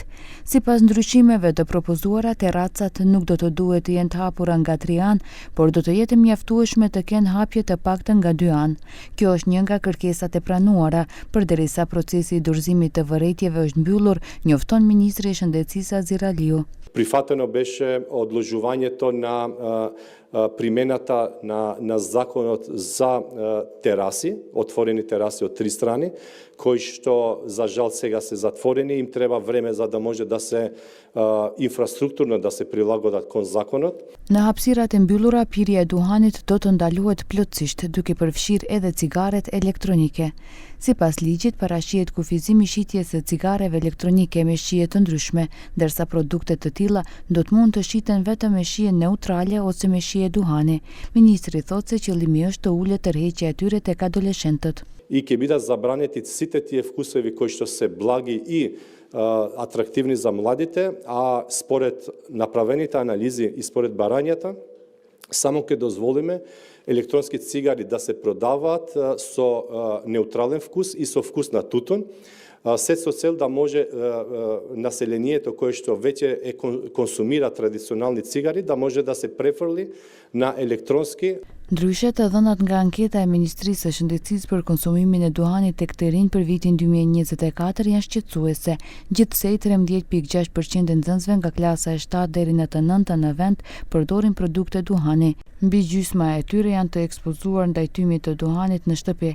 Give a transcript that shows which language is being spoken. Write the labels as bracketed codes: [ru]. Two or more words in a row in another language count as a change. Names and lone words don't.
[sq] Sipas ndryshimeve të propozuara, terracat nuk do të duhet të jenë të hapura nga 3 anë, por do të jetë mjaftueshme të kenë hapje të paktën nga 2 anë. Kjo është një nga kërkesat e pranuara, përderisa procesi i dorëzimit të vërejtjeve është mbyllur, njofton ministri i Shëndetësisë Azir Aliu. [mk] Prihvateno беше odložувањето на примената на законот за тераси, отворени тераси од 3 страни, кои што за жал сега се затворени, им треба време за да може да се инфраструктурно да се прилагодат кон законот. [sq] Në hapësirat e mbyllura, pirja e duhanit do të ndaluhet plotësisht, duke përfshirë edhe cigaret elektronike. Sipas ligjit, parashihet kufizimi i shitjes së cigareve elektronike me shije të ndryshme, ndërsa produktet të tilla do të mund të shiten vetëm me shije neutrale ose me shije duhani. Ministri thotë se qëllimi është të ulet tërheqja e tyre tek adoleshentët. [mk] И ќе бидат забранети сите тие вкусови кои што се благи и атрактивни за младите, а според направените анализи и според барањата, само ќе дозволиме електронски цигари да се продаваат со неутрален вкус и со вкус на тутун, се со цел да може населението кое што веќе консумира традиционални цигари да може да се префрли на електронски. [sq] Ndryshe, të dhënat nga anketa e Ministrisë së Shëndetësisë për konsumimin e duhanit tek të rinj për vitin 2024 janë shqetësuese. Gjithsej 13.6% e nxënësve nga klasa e 7 deri në të 9 në vend përdorin produkte duhani. Mbi gjysma e tyre janë të ekspozuar ndaj tymit të duhanit në shtëpi.